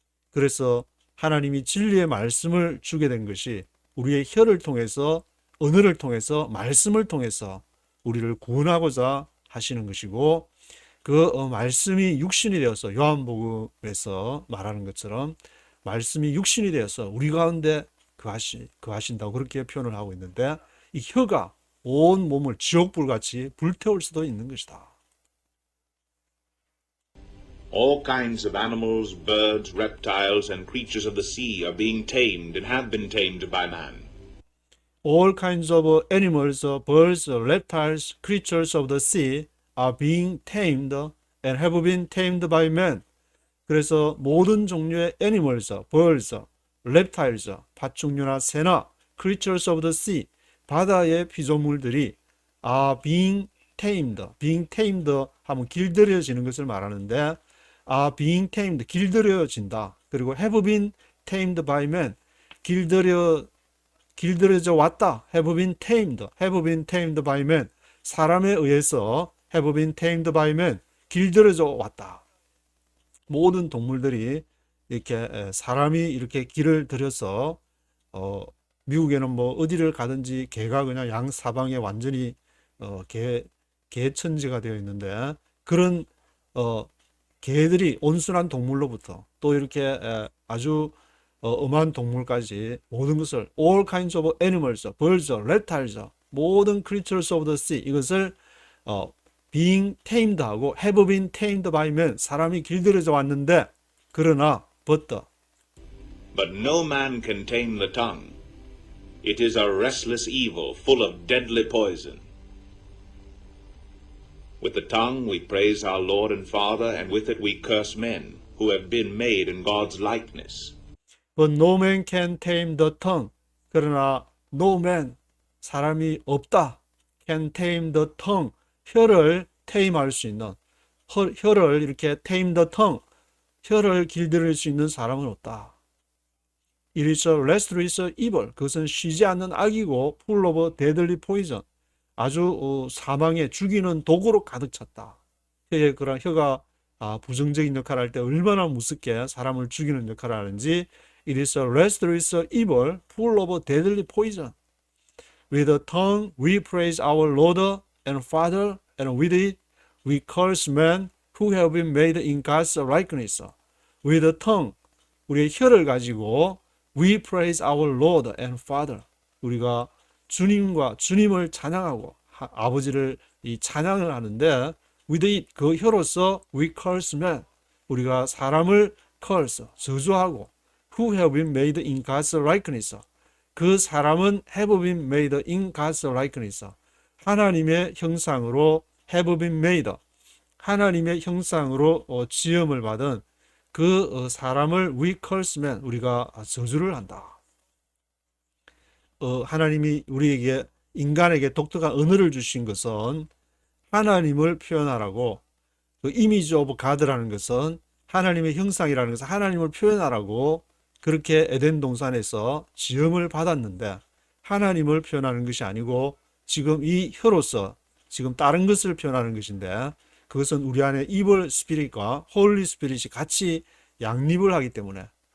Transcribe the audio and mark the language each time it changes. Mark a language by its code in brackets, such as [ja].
[ko] 그래서 하나님이 진리의 말씀을 주게 된 것이 우리의 혀를 통해서, 언어를 통해서, 말씀을 통해서 우리를 구원하고자 하시는 것이고, 그 말씀이 육신이 되어서, 요한복음에서 말하는 것처럼 말씀이 육신이 되어서 우리 가운데 거하신다고 그렇게 표현을 하고 있는데, 이 혀가 온 몸을 지옥불같이 불태울 수도 있는 것이다. [en] All kinds of animals, birds, reptiles, and creatures of the sea are being tamed and have been tamed by man. All kinds of animals, birds, reptiles, creatures of the sea are being tamed and have been tamed by man. [ko] 그래서 모든 종류의 animals, birds, reptiles, 파충류나 새나, [en] creatures of the sea, [ko] 바다의 피조물들이 [en] are being tamed. [ko] being tamed 하면 길들여지는 것을 말하는데, [en] are being tamed, [ko] 길들여진다. 그리고 [en] have been tamed by man, [ko] 길들여져 왔다. [en] have been tamed by man, [ko] 사람에 의해서 have been tamed by man, 길들여져 왔다. 모든 동물들이 이렇게 사람이 이렇게 길을 들여서 미국에는 뭐 어디를 가든지 개가 그냥 양 사방에 완전히 개천지가 되어 있는데, 그런 개들이 온순한 동물로부터 또 이렇게 아주 엄한 동물까지 모든 것을 [en] all kinds of animals, birds, reptiles, [ko] 모든 [en] creatures of the sea, [ko] 이것을 being tamed 하고 [en] have been tamed by men, [ko] 사람이 길들여져 왔는데, 그러나 but [en] no man can tame the tongue. It is a restless evil, full of deadly poison. With the tongue we praise our Lord and Father, and with it we curse men, who have been made in God's likeness. but no man can tame the tongue. [ko] 그러나 [en] no man, [ko] 사람이 없다. [en] can tame the tongue, [ko] 혀를 테임할 수 있는, 혀를 이렇게 [en] tame the tongue, [ko] 혀를 길들일 수 있는 사람은 없다. [en] It is a restless evil. [ko] 그것은 쉬지 않는 악이고 [en] full of deadly poison. [ko] 아주 사망에 죽이는 독으로 가득 찼다. 혀의 그런 혀가 부정적인 역할을 할 때 얼마나 무섭게 사람을 죽이는 역할을 하는지. [en] It is a restless evil full of deadly poison. With the tongue we praise our Lord and Father, and with it we curse men who have been made in God's likeness. With the tongue, [ko] 우리의 혀를 가지고 [en] we praise our Lord and Father, [ko] 우리가 주님을 찬양하고 아버지를 이 찬양을 하는데, [en] with it, [ko] 그 혀로서 [en] we curse men, [ko] 우리가 사람을 [en] curse, [ko] 저주하고, [en] who have been made in God's likeness, [ko] 그 사람은 [en] have been made in God's likeness, [ko] 하나님의 형상으로 [en] have been made, [ko] 하나님의 형상으로 지음을 받은 그 사람을 [en] we curse men, [ko] 우리가 저주를 한다. 하나님이 우리에게, 인간에게 독특한 언어를 주신 것은 하나님을 표현하라고, 그 이미지 오브 가드라는 것은 하나님의 형상이라는 것은 하나님을 표현하라고 그렇게 에덴 동산에서 지음을 받았는데, 하나님을 표현하는 것이 아니고 지금 이 혀로서 지금 다른 것을 표현하는 것인데, 그것은 우리 안에 이블 스피릿과 홀리 스피릿이 같이 양립을 하기 때문에,